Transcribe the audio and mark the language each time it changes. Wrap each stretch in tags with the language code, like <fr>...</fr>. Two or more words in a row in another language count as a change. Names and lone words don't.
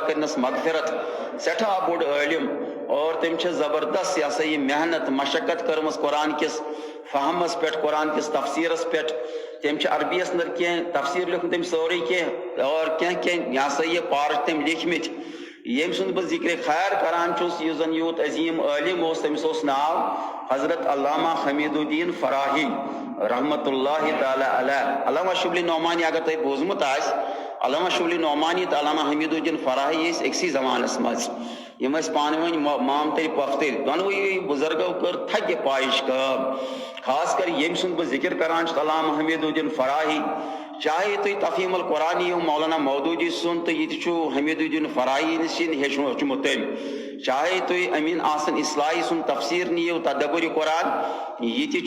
<ks>کٔرنس مغفرت سٮ۪ٹھاہ بوٚڑ عٲلِم اور تٔمۍ چھِ زبردست یہِ محنت مشقت کٔرمٕژ قرآن کِس فہمس پٮ۪ٹھ قرآن کِس تفسیٖرس پٮ۪ٹھ تٔمۍ چھِ عربیس انٛدر کینٛہہ تفسیٖر لیوٗکھمُت تٔمۍ سورُے کینٛہہ اور کینٛہہ یہِ پارٕ چھِ تٔمۍ لیٖکھمٕتۍ ییٚمہِ سُنٛد بہٕ ذِکرِ خیر کران چھُس یُس زن یوٗت عظیٖم عٲلِم اوس تٔمِس اوس ناو حضرت علامہ حمید الدین فراہی رحمتہ اللہ تعالیٰ علیہ علامہ شبلی نعمانی اگر تۄہہِ بوٗزمُت آسہِ علامہ شبلی نعمانی تہٕ علامہ حمید الدین فراہی ٲسۍ أکسٕے زمانس منٛز یم ٲسۍ پانہٕ ؤنۍ مامتٕرۍ پۄختٕرۍ دۄنوٕے بُزرگو کٔر تھکہِ پایِش کٲم خاص کر ییٚمہِ سُنٛد بہٕ ذِکر کران چھُس علامہ حمید الدین فراہی چاہے تُہۍ تفہیٖم القرآن یِیِو مولانا مودوٗدی سُنٛد تہٕ یہِ تہِ چھُ حمید الدین فراہی نِش ہیٚچھمُت تٔمۍ چاہے تُہۍ امین احسن اصلاحی سُنٛد تفسیٖر نِیِو تدبُرِ قرآن یہِ تہِ</ks>